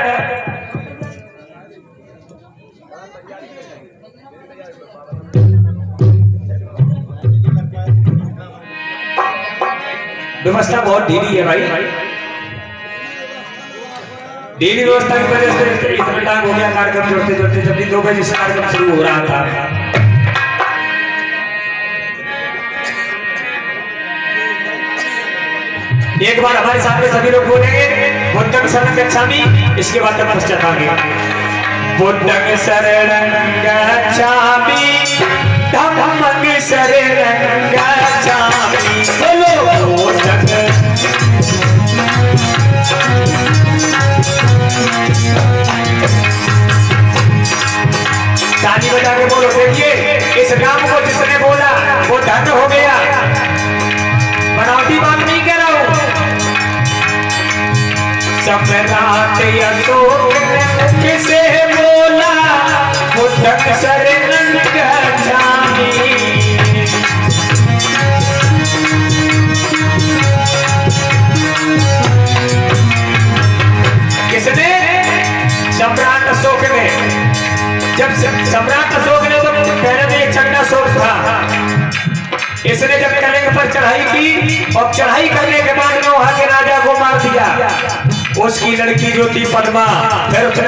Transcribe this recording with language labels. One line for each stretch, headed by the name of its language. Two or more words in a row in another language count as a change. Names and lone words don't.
Hindi: व्यवस्था बहुत ढीली है भाई ढीली व्यवस्था की वजह से इतना टाइम हो गया कार्यक्रम जोड़ते जोड़ते जब भी 2 बजे से कार्यक्रम शुरू हो रहा था एक बार हमारे सामने सभी लोग बोलेंगे
Pali: बुद्धं शरणं गच्छामि
Hindi: इसके बाद तक पश्चातापि
Pali: बुद्धं शरणं गच्छामि धम्मं शरणं गच्छामि
Hindi: बोलो बुद्धं ताली बजा के बोलो देखिए इस नाम को जिसने बोला वो धन्य हो गया बनावटी बात नहीं कह रहा हूं सम्राट अशोक किसे बोला
Pali: बुद्धं शरणं गच्छामि
Hindi: किसने सम्राट अशोक ने जब सम्राट अशोक ने तो पहले में एक चंडा अशोक था इसने जब कलिंग पर चढ़ाई की और चढ़ाई करने के बाद में वहां के राजा को मार दिया उसकी लड़की जो थी पद्मा फिर उसने